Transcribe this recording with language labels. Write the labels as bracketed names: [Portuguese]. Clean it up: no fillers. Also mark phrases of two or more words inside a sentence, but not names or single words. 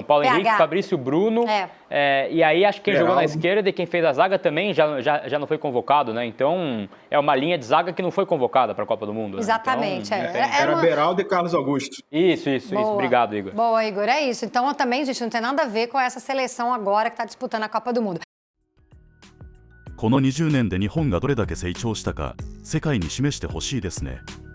[Portuguese] Paulo Henrique, Fabrício Bruno. E aí, acho que quem jogou na esquerda e quem fez a zaga também já não foi convocado, né? Então, é uma linha de zaga que não foi convocada para a Copa do Mundo. Exatamente. Né? Então, era Beraldo e Carlos Augusto. Isso. Obrigado, Igor. Boa, Igor. É isso. Então, também, gente, não tem nada a ver com essa seleção agora que está disputando a Copa do Mundo. [Japanese] この20年で日本がどれだけ成長したか世界に示してほしいですね。